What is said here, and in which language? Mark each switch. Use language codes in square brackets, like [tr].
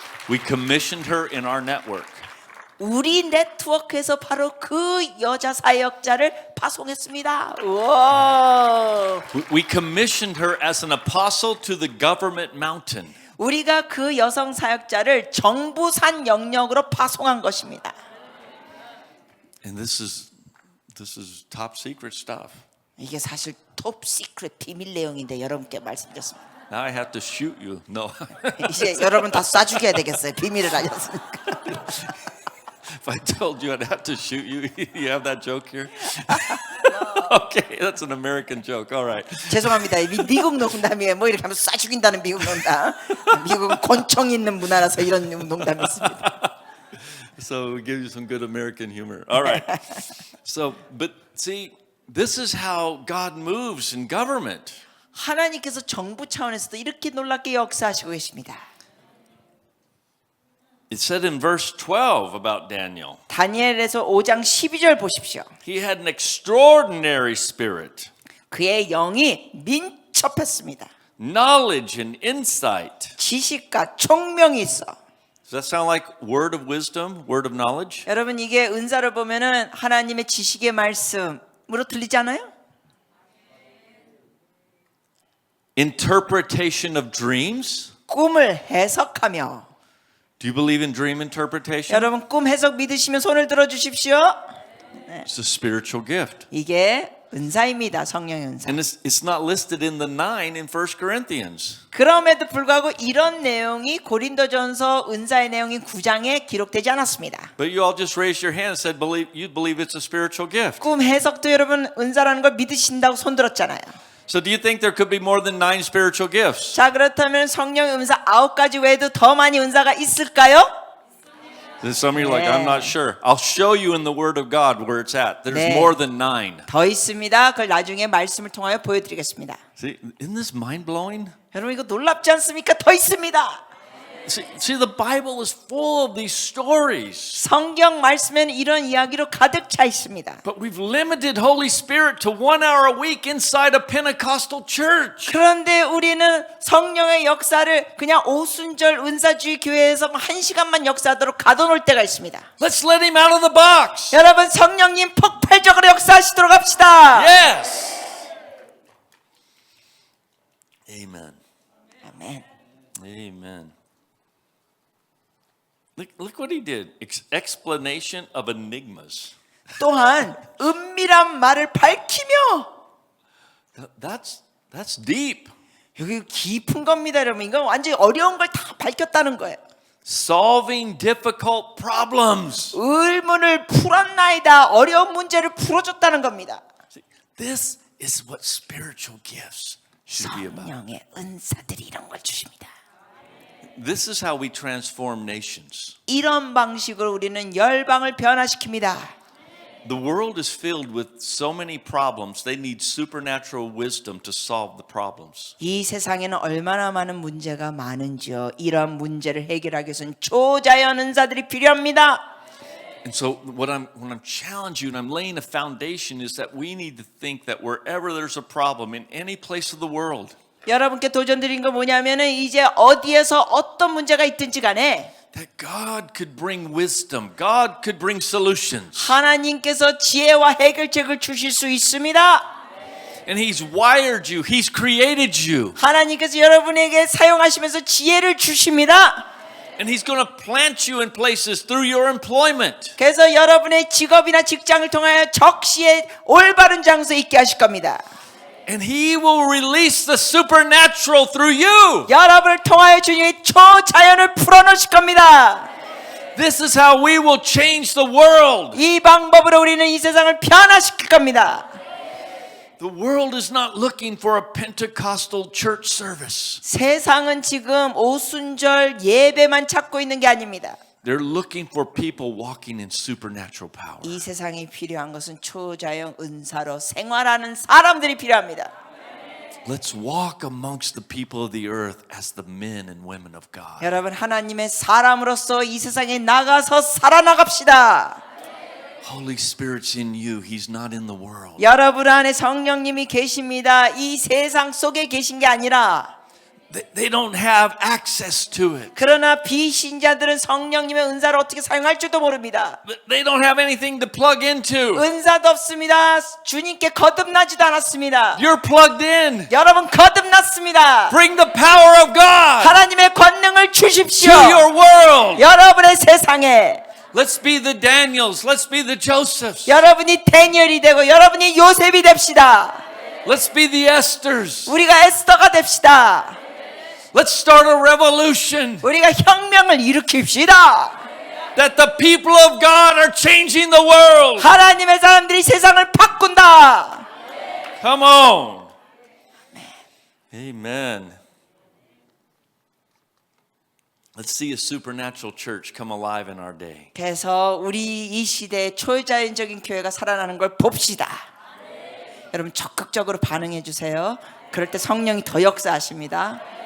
[en] We commissioned her in our network. [ko] 우리 네트워크에서 바로 그 여자 사역자를 파송했습니다. 우와. [en] We commissioned her as an apostle to the government mountain. [ko] 우리가 그 여성 사역자를 정부산 영역으로 파송한 것입니다. [en] And this is top secret stuff. [ko] 이게 사실 톱 시크릿 비밀 내용인데 여러분께 말씀드렸습니다. [en] Now I have to shoot you. No. [ko] 이제 여러분 다 쏴 죽여야 되겠어요. 비밀을 알렸으니까. [en] If I told you I'd have to shoot you, you have that joke here? Okay, that's an American joke. All right. [ko] 죄송합니다. 미국 농담이에요. 뭐 이렇게 하면 쏴 죽인다는 미국 농담. 미국은 권총 있는 문화라서 이런 농담이 있습니다. [en] So we give you some good American humor. All right. So, but see, this is how God moves in government. [ko] 하나님께서 정부 차원에서도 이렇게 놀랍게 역사하시고 계십니다. [en] It said in verse 12 about Daniel. [ko] 다니엘에서 5장 12절 보십시오. [en] He had an extraordinary spirit, [ko] 그의 영이 민첩했습니다. [en] knowledge and insight. [ko] 지식과 총명이 있어. [en] Does that sound like word of wisdom, word of knowledge? [ko] 여러분 이게 은사를 보면은 하나님의 지식의 말씀으로 들리지 않아요? [en] Interpretation of dreams. [ko] 꿈을 해석하며. [en] Do you believe in dream interpretation? [ko] 여러분 꿈 해석 믿으시면 손을 들어 주십시오. [en] It's a spiritual gift. [ko] 이게 은사입니다. 성령의 은사. [en] And it's not listed in the 9 in 1 Corinthians. [ko] 그럼에도 불구하고 이런 내용이 고린도전서 은사의 내용인 9장에 기록되지 않았습니다. [en] But you all just raised your hand and said you believe it's a spiritual gift. [ko] 꿈 해석도 여러분 은사라는 걸 믿으신다고 손 들었잖아요. [en] So do you think there could be more than 9 spiritual gifts? [ko] 자 그렇다면 성령의 은사 9가지 외에도 더 많이 은사가 있을까요? [en] Some of you are like, I'm not sure. I'll show you in the Word of God where it's at. There's [ko] 네. [en] more than 9. [ko] 더 있습니다. 그걸 나중에 말씀을 통하여 보여드리겠습니다. [en] See, isn't this mind-blowing? [ko] 여러분 이거 놀랍지 않습니까? 더 있습니다. [en] See, the Bible is full of these stories. [ko] 성경 말씀에는 이런 이야기로 가득 차 있습니다. [en] But we've limited Holy Spirit to 1 hour a week inside a Pentecostal church. [ko] 그런데 우리는 성령의 역사를 그냥 오순절 은사주의 교회에서 1시간만 역사하도록 가둬놓을 때가 있습니다. [en] Let's let him out of the box. [ko] 여러분 성령님 폭발적으로 역사하시도록 합시다. [en] Yes. Amen. [ko] 아멘. [en] Amen. Look what he did. Explanation of enigmas. [ko] 또한 은밀한 말을 밝히며 [en] That's deep. [ko] 여기 깊은 겁니다, 여러분. 이건 완전히 어려운 걸 다 밝혔다는 거예요. [en] Solving difficult problems. [ko] 의문을 풀었나이다. 어려운 문제를 풀어줬다는 겁니다. [en] This is what spiritual gifts should be about. [ko] 성령의 은사들이 이런 걸 주십니다. [en] This is how we transform nations. [ko] 이런 방식으로 우리는 열방을 변화시킵니다. [en] The world is filled with so many problems. They need supernatural wisdom to solve the problems. [ko] 이 세상에는 얼마나 많은 문제가 많은지요. 이런 문제를 해결하기 위해서는 초자연 은사들이 필요합니다. [en] And so when I'm challenging you and I'm laying a foundation is that we need to think that wherever there's a problem in any place of the world, [ko] 여러분께 도전 드린 거 뭐냐면은 이제 어디에서 어떤 문제가 있든지 간에 [en] that God could bring wisdom. God could bring solutions. [ko] 하나님께서 지혜와 해결책을 주실 수 있습니다. [en] And He's wired you. He's created you. [ko] 하나님께서 여러분에게 사용하시면서 지혜를 주십니다. [en] And He's going to plant you in places through your employment. [ko] 그래서 여러분의 직업이나 직장을 통하여 적시에 올바른 장소에 있게 하실 겁니다. [en] And He will release the supernatural through you. [ko] 여러분을 통하여 주님이 초자연을 풀어놓으실 겁니다. [en] This is how we will change the world. [ko] 이 방법으로 우리는 이 세상을 변화시킬 겁니다. [en] The world is not looking for a Pentecostal church service. [ko] 세상은 지금 오순절 예배만 찾고 있는 게 아닙니다. [en] They're looking for people walking in supernatural power. [ko] 이 세상에 필요한 것은 초자연 은사로 생활하는 사람들이 필요합니다. [en] Let's walk amongst the people of the earth as the men and women of God. [ko] 여러분 하나님의 사람으로서 이 세상에 나가서 살아나갑시다. [en] Holy Spirit's in you. He's not in the world. [ko] 여러분 안에 성령님이 계십니다. 이 세상 속에 계신 게 아니라 [en] They don't have access to it. [ko] 그러나 비신자들은 성령님의 은사를 어떻게 사용할 줄도 모릅니다. [en] They don't have anything to plug into. [ko] 은사도 없습니다. 주님께 거듭나지도 않았습니다. [en] You're plugged in. [ko] 여러분 거듭났습니다. [en] Bring the power of God [ko] 하나님의 권능을 [en] to [ko] 주십시오. [en] your world. [ko] 여러분의 세상에 [en] Let's be the Daniels. Let's be the Josephs. [ko] 여러분이 다니엘이 되고 여러분이 요셉이 됩시다. [en] Let's be the Esthers. [ko] 우리가 에스더가 됩시다. [en] Let's start a revolution [ko] 우리가 혁명을 일으킵시다. [en] that the people of God are changing the world. [ko] 하나님의 사람들이 세상을 바꾼다. [en] Come on. Amen. Let's see a supernatural church come alive in our day. [ko] 그래서 우리 이 시대에 초자연적인 교회가 살아나는 걸 봅시다. 여러분 적극적으로 반응해 주세요. 그럴 때 성령이 더 역사하십니다.